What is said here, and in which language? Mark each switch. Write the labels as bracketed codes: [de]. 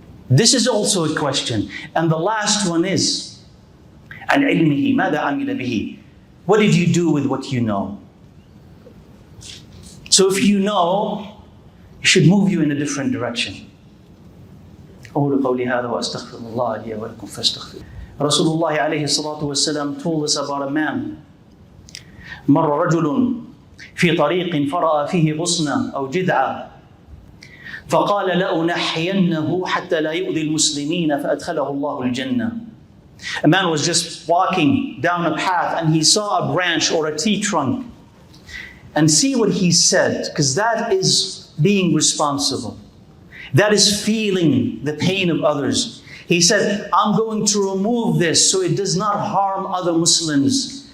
[en] This is also a question. And the last one is [ar] عن علمه ماذا عمل به. [en] What did you do with what you know? So if you know, it should move you in a different direction. [ar] أقول قولي هذا وأستغفر الله لي ولكم فاستغفروه. [en] Rasulullah [ar] عليه الصلاة والسلام [en] told us about a man. [ar] مر رجل في طريق فرأى فيه غصنا أو جذعا فقال لأنحينه حتى لا يؤذي المسلمين فأدخله الله الجنة. [en] A man was just walking down a path and he saw a branch or a tree trunk. And see what he said, because that is being responsible. That is feeling the pain of others. He said, I'm going to remove this so it does not harm other Muslims.